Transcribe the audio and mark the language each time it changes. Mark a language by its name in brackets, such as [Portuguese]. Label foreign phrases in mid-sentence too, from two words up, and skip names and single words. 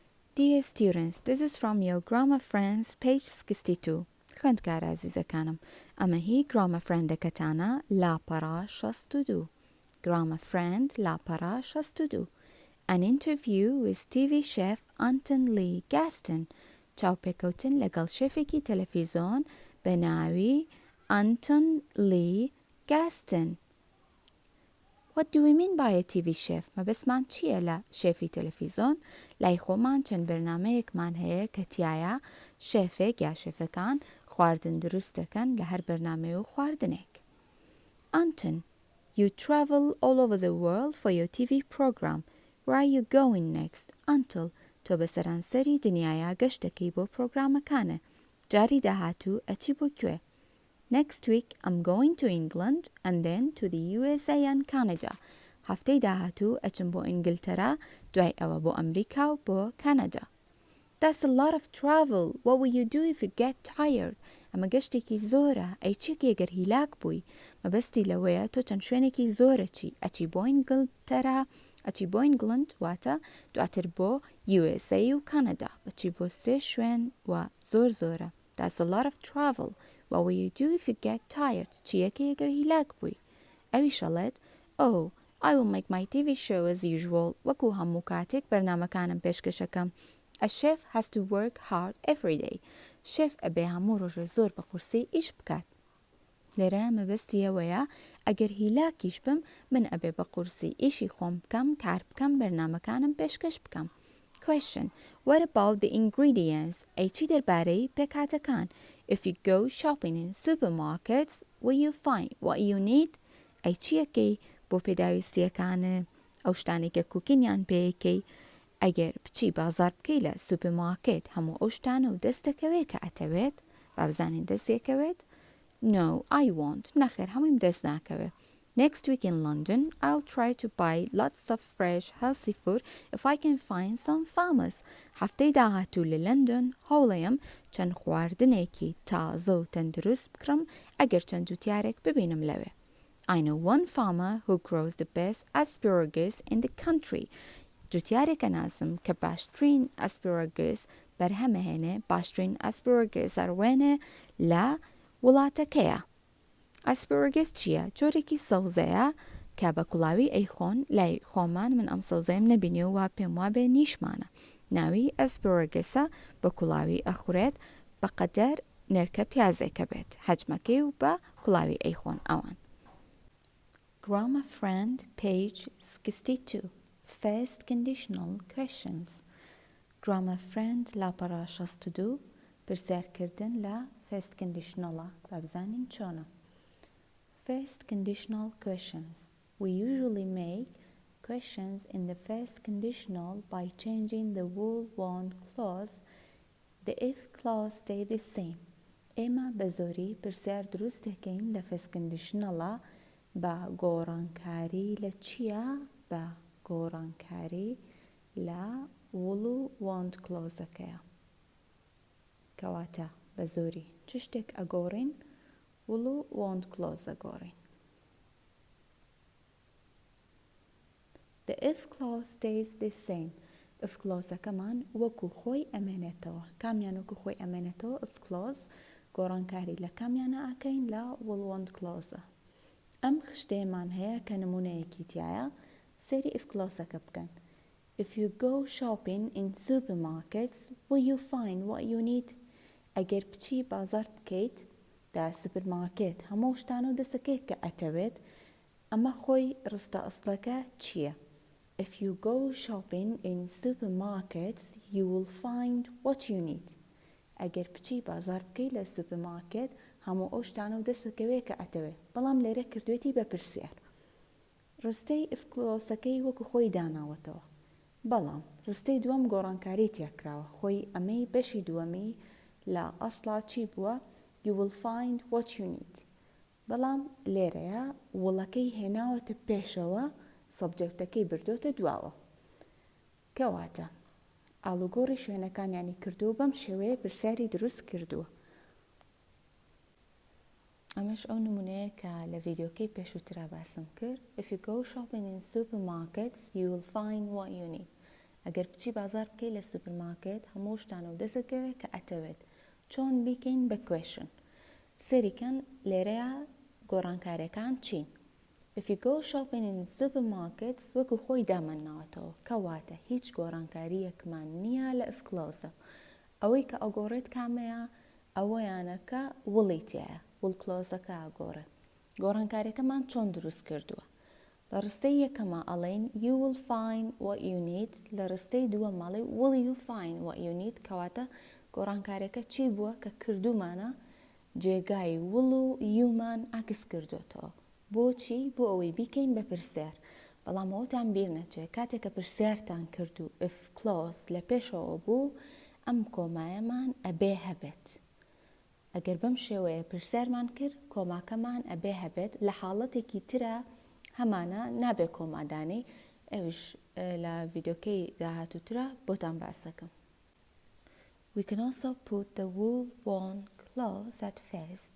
[English] Dear students, this is from your grammar friends, page 62. [Central Kurdish] خوێندکار عزیزەکانم، ئەمە هی grammar friendەکەتانە لاپەڕا 62. Grammar friend لاپەڕا 62. [English] An interview with TV chef Anton Lee Gaston. [Central Kurdish] چاوپێکەوتن لەگەڵ شێفێکی تەلەڤیزۆن بە ناوی Anton Lee Gaston. [English] What do we mean by a TV chef? [Central Kurdish] مەبەستمان چییە لە شێفی تەلەڤیزۆن؟ لای خۆمان چەند بەرنامەیەکمان هەیە کە تایە شێفێک یا شێفەکان خواردن دروست دەکەن لە هەر بەرنامەیە و خواردنێک. [English] Anton, you travel all over the world for your TV program. Where are you going next? [Central Kurdish] Anton, تۆ بە سەرانسەری دنیاە گەشتەکەی بۆ پرۆگرامەکانە. جاری داهاتوو ئەچی بۆ کوێ؟ [English] Next week, I'm going to England and then to the USA and Canada. [Central Kurdish] هەفتەی داهاتوو ئەچم بۆ ئینگلتەرا، دوای ئەوە بۆ ئەمریکا و بۆ کەنەدا. [English] That's a lot of travel. What will you do if you get tired? [Central Kurdish] ئەمە گەشتێکی زۆرە. ئەی چێک ئەگەر هیلاک بووی؟ مەبەستی لەوەیە تۆ چەند شوێنێکی زۆرە چی؟ ئەچی بۆ ئینگلتەرا، ئەچی بۆ ئینگلند واتە دواتر بۆ USA و کەنەدا. بەچی بۆ 3 شوێن و زۆرە. [English] That's a lot of travel. What will you do if you get tired? [Central Kurdish] چیەکە ئەگەر هیلاک بووی؟ ئەوی شەڵێت [English] Oh, I will make my TV show as usual. [Central Kurdish] وەکو هەموو کاتێک بەرنامەکانم پێشکەشەکەم. [English] A chef has to work hard every day. [Central Kurdish] شێف ئەبێ هەموو ڕۆژە زۆر بە قورسی ئیش بکات. لێرە مەبەستی ئەوەیە ئەگەر هیلاکیش بم من ئەبێ بە قورسی ئیشی خۆم بکەم، کار بکەم، بەرنامەکانم پێشکەش بکەم. [English] Question. What about the ingredients? [Central Kurdish] ئەی چی دەربارەی پێکهاتەکان؟ [English] If you go shopping in supermarkets, will you find what you need? [Central Kurdish] ئەی چیەکەی بۆ پێداویستیەکانە ئەو شتانی کە کوکینیان پێیەکەی؟ ئەگەر بچی بازار بکەی لە سوپەرمارکێت هەموو ئەو شتانە و دەستەکەوێت کە ئەتەوێت با بزانین دەستێکەوێت؟ [English] No, I won't. [Central Kurdish] نەخێر هەموویم دەست ناکەوێت. [English] Next week in London, I'll try to buy lots of fresh, healthy food if I can find some farmers. [Central Kurdish] هەفتەی داهاتوو لە لندن هەوڵەیەم چەند خواردنێکی تازە و تەندروست بکڕم ئەگەر چەند جوتیارێک ببینم لەوێ. [English] I know one farmer who grows the best asparagus in the country. [Central Kurdish] جوتیارێکە نازم کە باشترین ئەسپێراگس بەرهەمەهێنێ باشترین ئەسپێراگس ئەروێنێ لە وڵاتەکەیە. ئەسپێراگس چییە؟ جۆرێکی سەوزەیە کە بە کوڵاوی ئەیخۆن لای خۆمان من ئەم سەوزەیم نەبینێ و وا پێم وابێ نیشمانە. ناوی ئەسپێراگسە بە کوڵاوی ئەخورێت بەقەدەر نرکە پیازێکە بێت حەجمەکەی و بە کوڵاوی ئەیخۆن ئەوان. [English] Grammar friend page 62. First conditional questions. [Central Kurdish] Grammar friend لاپەڕا 62 پرسیارکردن لە [English] first conditional [Central Kurdish] ە با بزانین چۆنە. [English] First conditional questions. We usually make questions in the first conditional by changing the will want clause. The if clause stay the same. [Central Kurdish] ئێمە بە زۆری پرسیار دروست دەکەین لە [English] first conditional [Central Kurdish] ە بە گۆڕانکاری لە چییە؟ بە گۆڕانکاری لە will و [English] want clause- [Central Kurdish] ەکەیە. کەواتە بە زۆری چ شتێک ئەگۆڕین؟ will و [English] want clause [Central Kurdish] ئەگۆڕین. [English] The if clause stays the same. if clause- [Central Kurdish] ەکەمان وەکو خۆی ئەمێنێتەوە. کامیان وەکو خۆی ئەمێنێتەوە [English] if clause [Central Kurdish] گۆڕانکاری لە کامیانە ئەکەین لە [English] will want clause- [Central Kurdish] ە. ئەم خشتەیەمان هەیە کە نمونەیەکی تایە سەیری [English] if clause- [Central Kurdish] ەکە بکەن. [English] If you go shopping in supermarkets, will you find what you need? [Central Kurdish] ئەگەر بچی بازار بکەیت دا سوپەرمارکێت هەموو شتان و دەسەکەیت کە ئەتەوێت ئەمە خۆی ڕستە ئەسڵەکە چییە؟ [English] If you go shopping in supermarkets, you will find what you need. [Central Kurdish] ئەگەر بچی بازار بکەیت لە سوپەرمارکێت هەموو ئەو شتان و دەستەکەوێت کە ئەتەوێت. بەڵام لێرە کردوێتی بە پرسیار. ڕستەی [English] if clause- [Central Kurdish] ەکەی وەکو خۆی داناوەتەوە. بەڵام ڕستەی دووەم گۆڕانکاری تێکراوە. خۆی ئەمەی بەشی دووەمی لە ئەسڵا چی بووە؟ [English] You will find what you need. [Central Kurdish] بەڵام لێرەیە وڵەکەی هێناوەتە پێشەوە سەبجەکتەکەی بردۆتە دواوە. کەواتە ئاڵوگۆڕی شوێنەکانیانی کردو بەم شێوەیە پرسیاری دروست کردووە. ئەمەش ئەو نمونەیە کە لە ڤیدیۆکەی پێشووترا باسم کرد. [English] If you go shopping in supermarkets, you will find what you need. [Central Kurdish] ئەگەر بچی بازار بکەی لە سوپەرمارکێت هەموو شتانە و دەسەکەوێت کە ئەتەوێت چۆن بیکەین بە کوێشن سەریکەن لێرەیە گۆڕانکاریەکان چین. [English] If you go shopping in supermarkets [Central Kurdish] وەکو خۆی دامەناوەتەوە کەواتە هیچ گۆڕانکاریەکمان نییە لە ئفکلۆزە ئەوەی کە ئەگۆڕێت کامەیە ئەوەیانە کە وڵی تایە وڵ کلۆزەکە ئەگۆڕێ گۆڕانکاریەکەمان چۆن دروست کردووە لە ڕستەی یەکەمە ئەڵێن [English] you will find what you need [Central Kurdish] لە ڕستەی دووە ماڵی [English] will you find what you need [Central Kurdish] کەواتە گۆڕانکاریەکە چی بووە کە کردومانە جێگای وڵ و یومان عکس کردوێتەوە بۆچی بۆ ئەوەی بیکەین بە پرسیار بەڵام ئەوتان بیر نەچێت کاتێک کە پرسیارتان کرد و [English] if clause [Central Kurdish] لە پێشەوە بوو ئەم کۆمایەمان ئەبێ هەبێت ئەگەر بەم شێوەیە پرسیارمان کرد کۆماکەمان ئەبێ هەبێت لە حاڵەتێکی ترە هەمانە نابێ کۆمادانی ئەوش لە ڤیدۆکەی داهاتووترە بۆتان باسەکەم [English] We can also put the will want clause at first.